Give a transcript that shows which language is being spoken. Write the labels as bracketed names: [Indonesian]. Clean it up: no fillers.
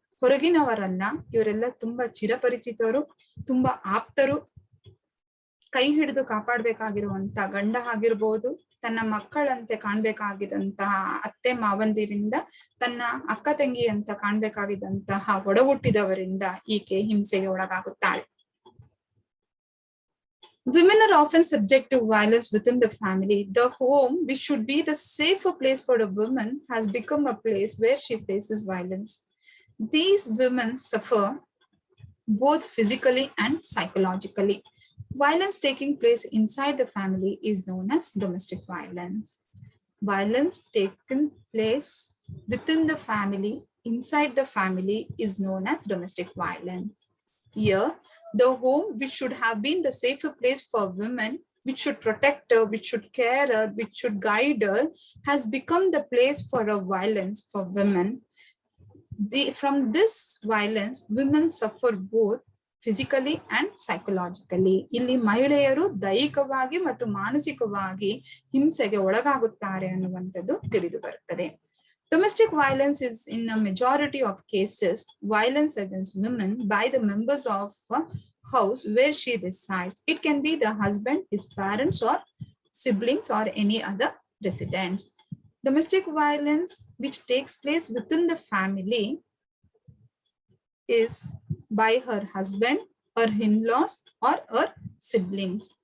[Kannada] ಹೊರಗಿನವರನ್ನ, ಇವರೆಲ್ಲ ತುಂಬಾ ಚಿರಪರಿಚಿತರು, ತುಂಬಾ ಆಪ್ತರು. ಕೈ ಹಿಡಿದು ಕಾಪಾಡ್ಬೇಕಾಗಿರುವಂತ ಗಂಡ ಆಗಿರ್ಬೋದು, ತನ್ನ ಮಕ್ಕಳಂತೆ ಕಾಣ್ಬೇಕಾಗಿರಂತಹ ಅತ್ತೆ ಮಾವಂದಿರಿಂದ, ತನ್ನ ಅಕ್ಕ ತಂಗಿ ಅಂತ ಕಾಣ್ಬೇಕಾಗಿದ್ದಂತಹ ಒಡ ಹುಟ್ಟಿದವರಿಂದ ಈಕೆ ಹಿಂಸೆಗೆ ಒಳಗಾಗುತ್ತಾಳೆ. [English] Women are often subject to violence within the family. The home, which should be the safer place for a woman, has become a place where she faces violence. These women suffer both physically and psychologically. Violence taking place inside the family is known as domestic violence. Violence taken place within the family, inside the family, is known as domestic violence. Here, the home, which should have been the safer place for women, which should protect her, which should care her, which should guide her, has become the place for a violence for women. From this violence, women suffer both physically and psychologically. [Kannada] ಇಲ್ಲಿ ಮಹಿಳೆಯರು ದೈಹಿಕವಾಗಿ ಮತ್ತು ಮಾನಸಿಕವಾಗಿ ಹಿಂಸೆಗೆ ಒಳಗಾಗುತ್ತಾರೆ ಅನ್ನುವಂಥದ್ದು ತಿಳಿದು ಬರುತ್ತದೆ. [English] Domestic violence is in a majority of cases violence against women by the members of a house where she resides. It can be the husband, his parents or siblings or any other residents. Domestic violence which takes place within the family is by her husband, her in-laws or her siblings.